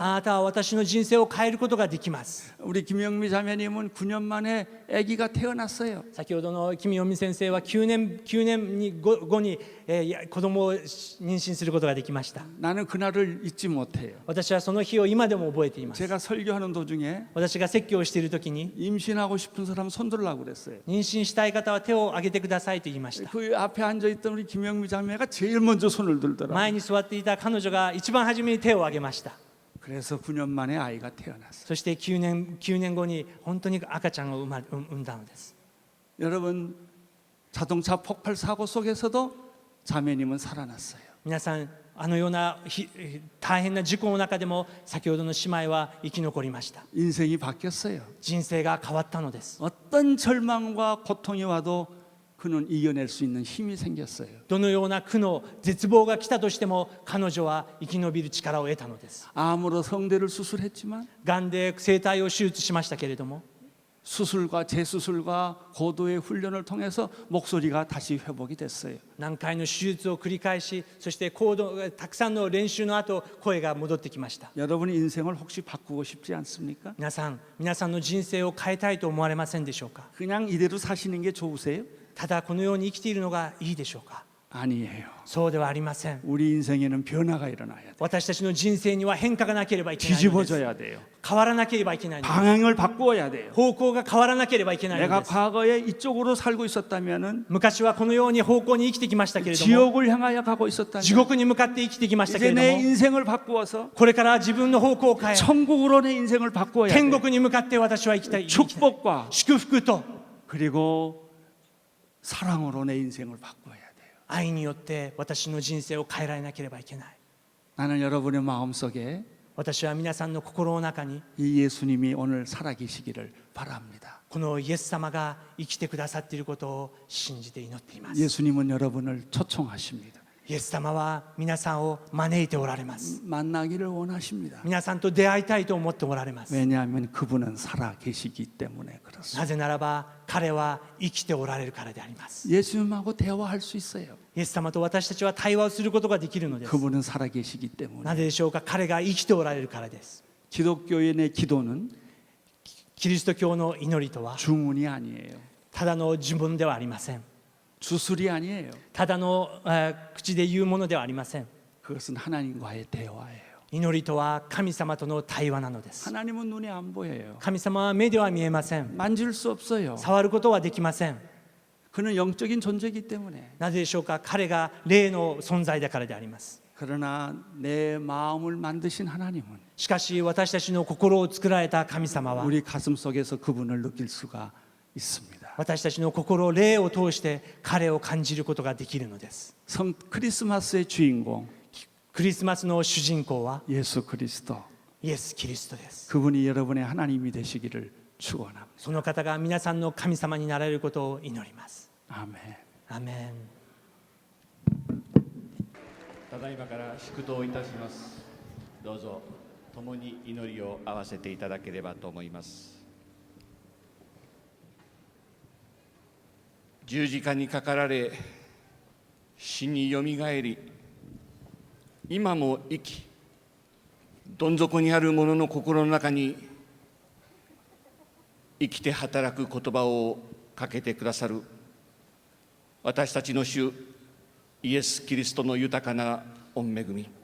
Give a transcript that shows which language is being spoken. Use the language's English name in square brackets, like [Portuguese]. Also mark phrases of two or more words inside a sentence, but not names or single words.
[Japanese] あなたは私の人生を変えることができます。 [Korean] 우리 김영미 자매님은 9년 만에 아기가 태어났어요. [Japanese] 先ほどの君読先生は9年後に、子供を妊娠することができました。 [Korean] 나는 그날을 잊지 못해요. [Japanese] 私はその日を今でも覚えています。 [Korean] 제가 설교하는 도중에 [Japanese] 私が説教をしている時に、 [Korean] 임신하고 싶은 사람 손 들라고 그랬어요. [Japanese] 妊娠したい方は手を挙げてくださいと言いました。 [Korean] 그 앞에 앉아 있던 우리 김영미 자매가 제일 먼저 손을 들더라고요. [Japanese] 前に座っていた彼女が一番初めに手を挙げました。 [Korean] 그래서 9년 만에 아이가 태어났어요. [Japanese] そして9年後に本当に赤ちゃんを産んだのです。 [Korean] 여러분 자동차 폭발 사고 속에서도 자매님은 살아났어요. [Japanese] 皆さんあのような大変な事故の中でも先ほどの姉妹は生き残りました。 [Korean] 인생이 바뀌었어요. [Japanese] 人生が変わったのです。 [Korean] 어떤 절망과 고통이 와도 그는 이겨낼 수 있는 힘이 생겼어요. [Japanese] どのような苦悩絶望が来たとしても彼女は生き延びる力を得たのです。 [Korean] 암으로 성대를 수술했지만 [Japanese] がんで声帯を手術しましたけれども、 [Korean] 수술과 재수술과 고도의 훈련을 통해서 목소리가 다시 회복이 됐어요. [Japanese] 何回の手術を繰り返し、そしてたくさんの練習の後声が戻ってきました。 [Korean] 여러분의 인생을 혹시 바꾸고 싶지 않습니까? [Japanese] 皆さんの人生を変えたいと思われませんでしょうか。 [Korean] 그냥 이대로 사시는 게 좋으세요? [Japanese] ただこのように生きているのがいいでしょうか。 [Korean] 아니에요. [Japanese] そうではありません。 [Korean] 우리 인생에는 변화가 일어나야 돼요. [Japanese] 私たちの人生には変化がなければいけないのです。 [Korean] 뒤집어져야 돼요. [Japanese] 変わらなければいけないのです。 [Korean] 방향을 바꾸어야 돼요. [Japanese] 方向が変わらなければいけないの [Korean] 내가 [Japanese] です。 [Korean] 과거에 이쪽으로 살고 있었다면은 [Japanese] 昔はこのように方向に生きてきましたけれども、 [Korean] 지옥을 향하여 가고 있었다면 [Japanese] 地獄に向かって生きてきましたけ [Korean] 이제 [Japanese] れど [Korean] 내 [Japanese] も、 [Korean] 인생을 바꾸어서 [Japanese] これから自分の方向を変え、 [Korean] 천국으로 내 인생을 바꾸어야 [Japanese] 天 [Korean] 돼요. [Japanese] 国に向かって私は生きたい。 [Korean] 축복과 [Japanese] 祝福と [Korean] 그리고 사랑으로 내 인생을 바꿔야 돼요. [Japanese] 愛によって私の人生を変えられなければいけない。 [Korean] 나는 여러분의 마음속에 [Japanese] 私は皆さんの心の中に [Korean] 이 예수님이 오늘 살아계시기를 바랍니다. [Japanese] このイエス様が生きてくださっていることを信じて祈っています。 [Korean] 예수님은 여러분을 초청하십니다. [Japanese] イエス様は皆さんを招いておられます。 [Korean] 만나기를 원하십니다. [Japanese] 皆さんと出会いたいと思っておられます。 [Korean] 왜냐하면 그분은 살아계시기 때문에 그렇습니다. [Japanese] なぜならば彼は生きておられるからであります。 [Korean] 예수님하고 대화할 수 있어요. [Japanese] イエス様と私たちは対話をすることができるのです。 [Korean] 그분은 살아계시기 때문에. [Japanese] なぜでしょうか。彼が生きておられるからです。 [Korean] 기독교인의 기도는 [Japanese] キリスト教の祈りとは [Korean] 주문이 아니에요. [Japanese] ただの呪文ではありません。 [Korean] 주술이 아니에요. [Japanese] ただの口で言うものではありません。 [Korean] 그것은 하나님과의 대화예요. [Japanese] 祈りとは神様との対話なのです。 [Korean] 하나님은 눈에 안 보여요. [Japanese] 神様は目では見えません。 [Korean] 만질 수 없어요. [Japanese] 触ることはできません。 [Korean] 그는 영적인 존재이기 때문에. [Japanese] なぜでしょうか。彼が霊の存在だからであります。 [Korean] 그러나 내 마음을 만드신 하나님은 [Japanese] しかし私たちの心を作られた神様は [Korean] 우리 가슴 속에서 그분을 느낄 수가 있습니다. [Japanese] 私たちの心、霊を通して彼を感じることができるのです。 [Korean] 크리스마스의 주인공 [Japanese] クリスマスの主人公は [Korean] 예수 그리스도. [Japanese] イエス・キリストです。 [Korean] 그분이 여러분의 하나님이 되시기를 축원합니다. [Japanese] その方が皆さんの神様になられることを祈ります。 [Korean] 아멘. [Japanese] アメン。ただいまから祝祷いたします。どうぞ共に祈りを合わせていただければと思います。十字架にかかられ、死によみがえり、今も生き、どん底にある者の心の中に生きて働く言葉をかけてくださる私たちの主イエス・キリストの豊かな御恵み、